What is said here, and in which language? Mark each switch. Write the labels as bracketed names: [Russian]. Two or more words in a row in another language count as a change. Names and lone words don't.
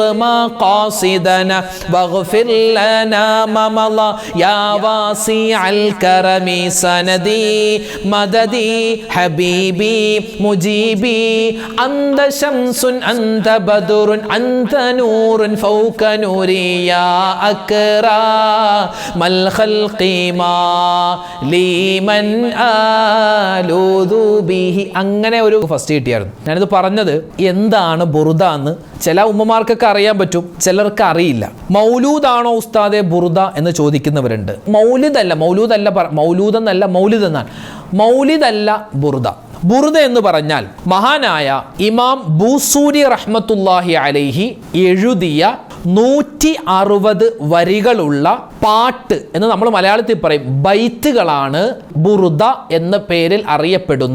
[Arabic] مقاصدنا واغفر لنا ما مضى يا واسع الكرم سندي مددي حبيبي مجيبي أنت شمس أنت بدر أنت نور فوق نوري يا أكرم الخلق ما لمن آلوذ به. [Malayalam] അങ്ങനെ ഒരു ഫസ്റ്റ് കിട്ടിയായിരുന്നു. ഞാനിത് പറഞ്ഞത് എന്താണ് ബുറുദ എന്ന് ചില ഉമ്മമാർക്കൊക്കെ അറിയാൻ പറ്റും, ചിലർക്ക് അറിയില്ല. മൗലൂദാണോ ഉസ്താദെ ബുറുദ എന്ന് ചോദിക്കുന്നവരുണ്ട്. മൗലിദ് എന്നല്ല, മൗലിദല്ല ബുറുദ. ബുറുദ എന്ന് പറഞ്ഞാൽ മഹാനായ ഇമാം ബൂസൂരി [Arabic] رحمة الله عليه [Malayalam] എഴുതിയ 160 വരികളുള്ള പാട്ട് എന്ന് നമ്മൾ മലയാളത്തിൽ പറയും ബൈത്തുകളാണ് ബുറുദ എന്ന പേരിൽ അറിയപ്പെടുന്ന.